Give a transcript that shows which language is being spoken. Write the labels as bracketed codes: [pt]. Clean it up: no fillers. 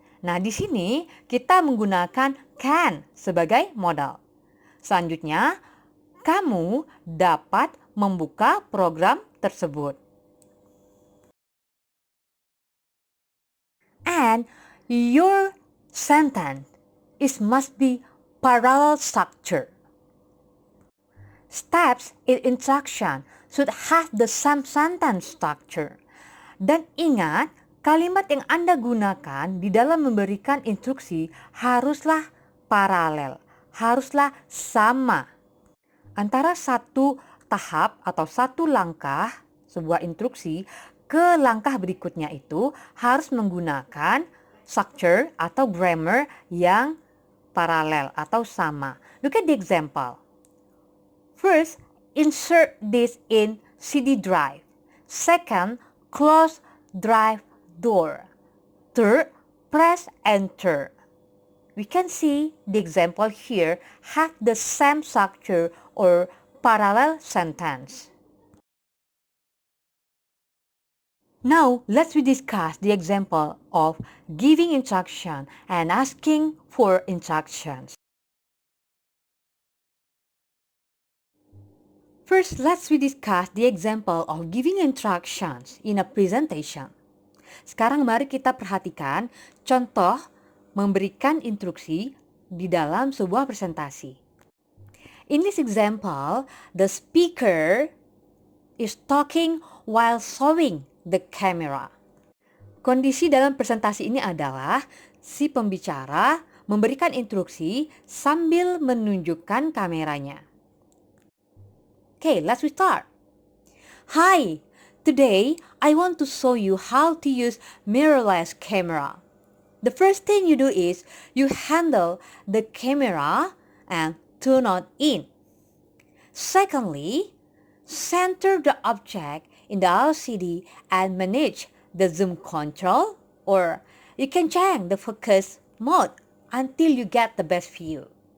[id] Nah, di sini kita menggunakan can sebagai modal. Selanjutnya, kamu dapat membuka program tersebut. [en] And your sentence must be parallel structure. Steps in instruction should have the same sentence structure. [id] Dan ingat, kalimat yang Anda gunakan di dalam memberikan instruksi haruslah paralel, haruslah sama. Antara satu tahap atau satu langkah sebuah instruksi ke langkah berikutnya itu harus menggunakan structure atau grammar yang paralel atau sama. [en] Look at the example. First, insert this in CD drive. Second, close drive door. Third, press enter. We can see the example here have the same structure or parallel sentence. Now, let's discuss the example of giving instruction and asking for instructions. First, let's discuss the example of giving instructions in a presentation. [id] Sekarang mari kita perhatikan contoh memberikan instruksi di dalam sebuah presentasi. [en] In this example, the speaker is talking while showing the camera. [id] Kondisi dalam presentasi ini adalah si pembicara memberikan instruksi sambil menunjukkan kameranya. [en] Okay, let's start. Hi, today I want to show you how to use mirrorless camera. The first thing you do is you handle the camera and turn on in. Secondly, center the object in the LCD and manage the zoom control, or you can change the focus mode until you get the best view.